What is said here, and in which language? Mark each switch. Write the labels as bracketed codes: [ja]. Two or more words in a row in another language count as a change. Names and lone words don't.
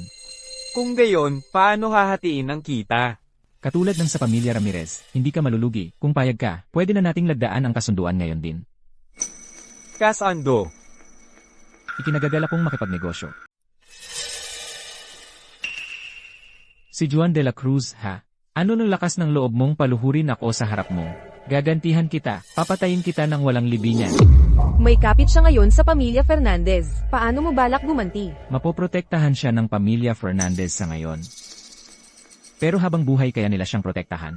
[tl] Kung gayon, paano hahatiin ang kita? Katulad ng sa pamilya Ramirez, hindi ka malulugi. Kung payag ka, pwede na nating lagdaan ang kasunduan ngayon din. Kasando. Ikinagagala kong makipagnegosyo. Si Juan de la Cruz, ha? Ano ng lakas ng loob mong paluhurin ako sa harap mo? Gagantihan kita, papatayin kita ng walang libingan. May kapit siya ngayon sa pamilya Fernandez. Paano mo balak gumanti? Mapoprotektahan siya ng pamilya Fernandez sa ngayon. Pero habang buhay kaya nila siyang protektahan?